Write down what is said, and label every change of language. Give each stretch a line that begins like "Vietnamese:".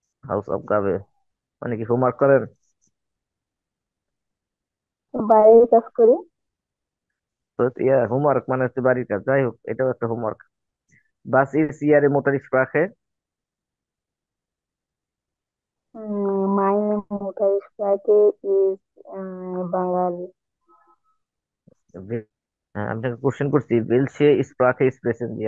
Bangla: Hausaufgabe মানে কি, homework করেন? বাইরের কাজ করি। তো হোমওয়ার্ক মানে হচ্ছে বাড়ির কাজ, যাই হোক, এটাও একটা homework.
German: Was ist Ihre Muttersprache? Meine Muttersprache ist বাঙালি।
Bangla: হ্যাঁ, আমি আপনাকে কোশ্চেন করছি,
German: welche Sprache sprechen Sie?